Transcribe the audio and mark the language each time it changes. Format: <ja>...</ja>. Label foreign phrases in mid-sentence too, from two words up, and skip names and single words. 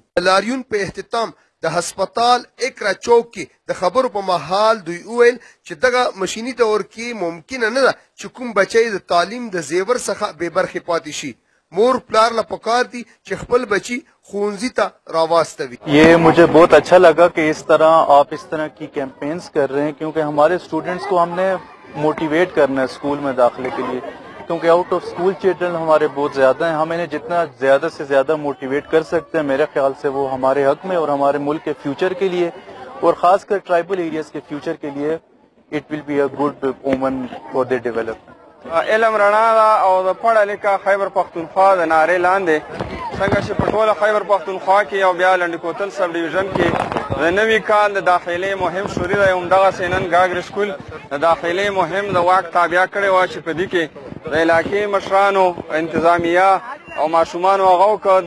<ps>لاریون په اختتام د هسپتال اکرا چوک کې د خبرو په محال دوی وویل چې دغه مشینی دور کې ممکن نه ده چې کوم بچی د تعلیم د زیور څخه بې برخې پاتې شي. مور پلار لا پکار دی چې خپل بچی خونزی ته راواستوي.</ps> <ur>یہ مجھے بہت اچھا لگا کہ اس طرح آپ اس طرح کی کیمپینز کر رہے ہیں، کیونکہ ہمارے اسٹوڈنٹس کو ہم نے موٹیویٹ کرنا ہے اسکول میں داخلے کے لیے، کیونکہ</ur> <en>out of school children</en> <ur>ہمارے بہت زیادہ ہیں. ہم انہیں جتنا زیادہ سے زیادہ موٹیویٹ کر سکتے ہیں میرے خیال سے وہ ہمارے حق میں اور ہمارے ملک کے فیوچر کے لیے اور خاص کر</ur> <en>tribal areas</en> <ur>کے فیوچر کے لیے</ur> <en>it will be a good omen for the development.</en> <ps>علم رڼا ده او د پړه لیکه خیبر پښتونخوا د نارې لاندې څنګه چې په ټوله خیبر پښتونخوا کې او بیا لنډي کوتل سب ډیویژن کې د نوي کال د داخلي مهم شروع دی. همدغسې نن ګاګر سکول د داخلي مهم د واک تابع کړی وه چې په دې کې د علاقې مشرانو انتظامیه او ماشومانو هغه وکړه.</ps>